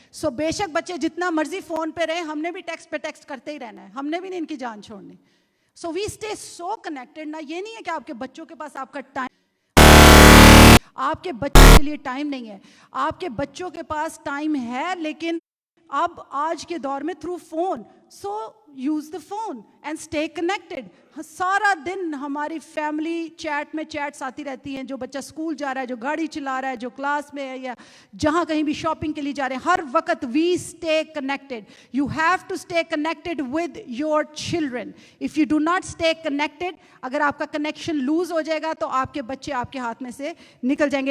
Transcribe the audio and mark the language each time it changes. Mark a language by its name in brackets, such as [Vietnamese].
[Urdu] سو بے شک بچے جتنا مرضی فون پہ رہے, ہم نے بھی ٹیکسٹ پہ ٹیکسٹ کرتے ہی رہنا ہے, ہم نے بھی نہیں ان کی جان چھوڑنی. [English] So we stay so connected. [Urdu] نا یہ نہیں ہے کہ آپ کے بچوں کے پاس آپ کا ٹائم, آپ کے بچوں کے لیے ٹائم نہیں ہے, آپ کے بچوں کے پاس ٹائم ہے, لیکن اب آج کے دور میں through phone. [English] So use the phone and stay connected. [Urdu] سارا دن ہماری فیملی چیٹ میں چیٹس آتی رہتی ہیں, جو بچہ اسکول جا رہا ہے, جو گاڑی چلا رہا ہے, جو کلاس میں ہے, یا جہاں کہیں بھی شاپنگ کے لیے جا رہے ہیں, ہر وقت [English] We stay connected. You have to stay connected [Urdu] with your children. If you do not stay connected, اگر آپ کا کنیکشن لوز ہو جائے گا تو آپ کے بچے آپ کے ہاتھ میں سے نکل جائیں گے.